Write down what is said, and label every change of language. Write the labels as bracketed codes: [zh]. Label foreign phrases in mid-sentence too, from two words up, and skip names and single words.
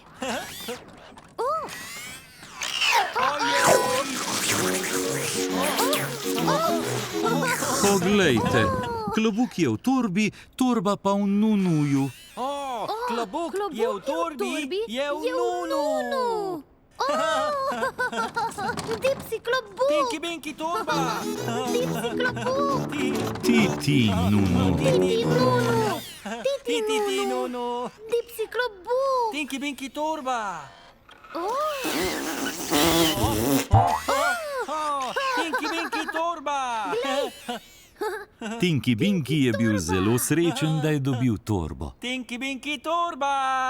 [sl] Poglejte, klobuk je v torbi, torba pa v nunuju. Klobuk je v torbi, je v nunu! Dipsy, klobuk. Tinky Binky torba! Dipsy, klobuk. Ti, nunu. Titi, nunu. Ti, nunu! Dipsy, klobuk. Tinky Binky torba! Tinky Binky torba! Tinky Binky je bil zelo srečen, da je dobil torbo. Tinky Binky torba!